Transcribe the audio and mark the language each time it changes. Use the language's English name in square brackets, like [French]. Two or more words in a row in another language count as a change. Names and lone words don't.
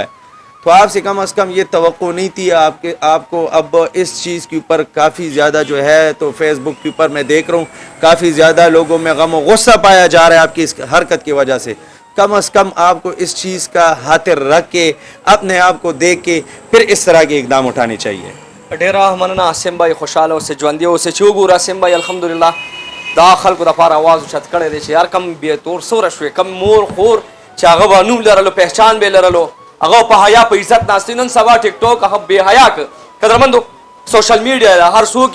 [Urdu] تو آپ سے کم از کم یہ توقع نہیں تھی. آپ کو اب اس چیز کے اوپر کافی زیادہ جو ہے تو فیس بک کے اوپر میں دیکھ رہا ہوں کافی زیادہ لوگوں میں غم و غصہ پایا جا رہا ہے آپ کی اس حرکت کی وجہ سے. کم از کم آپ کو اس چیز کا خاطر رکھ کے اپنے آپ کو دیکھ کے پھر اس طرح کے اقدام اٹھانے چاہیے. [Pashto] ډیره مننه اسیم بھائی خوشاله اوسه ژوندي اوسه چې وګوره اسیم بھائی الحمدلله دا خلکو دپاره اواز اوچت کړی دی چې هر کم بېتور سوره شوې کم مور خور چې هغه به نوم لرلو پهچان به یې لرلو هغه په حیا په عزت ناستې نن سبا ټیک ټاک هغه بې حیا که قدرمندو [English] social media [Pashto] دا هر څوک